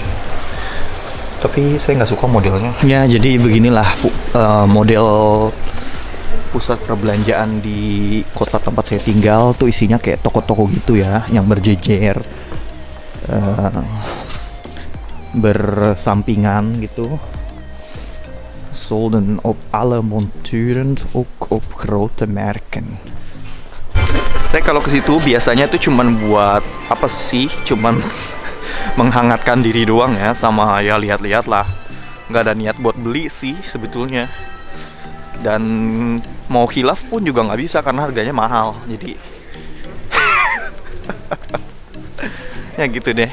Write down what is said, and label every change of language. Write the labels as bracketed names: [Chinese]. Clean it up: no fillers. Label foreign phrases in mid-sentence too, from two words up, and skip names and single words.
[Indonesian] Tapi saya nggak suka modelnya. Ya, jadi beginilah model pusat perbelanjaan di kota tempat saya tinggal tuh isinya kayak toko-toko gitu ya, yang berjejer, bersampingan gitu. [Dutch] Solden op alle monturen, ook op grote merken. [Indonesian] Saya kalau ke situ biasanya tuh cuman buat apa sih? Cuman menghangatkan diri doang ya, sama ya lihat-lihat lah. Nggak ada niat buat beli sih sebetulnya. Dan mau khilaf pun juga nggak bisa karena harganya mahal. Jadi ya gitu deh.